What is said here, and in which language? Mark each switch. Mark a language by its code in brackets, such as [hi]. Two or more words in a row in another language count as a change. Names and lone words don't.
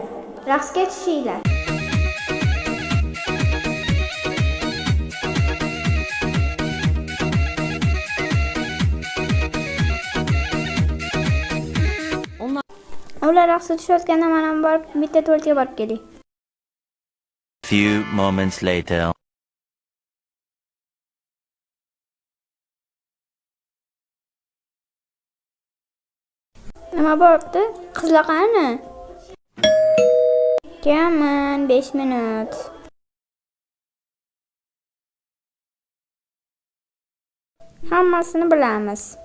[uz] Raqsga tushinglar. Ular raqsga tushayotganda mana borib bitta to'rtga borib keling. [en] Few moments later. [uz] Nima bo'libdi? Qizlar qani? Kelman 5 minut. Hammasini bilamiz.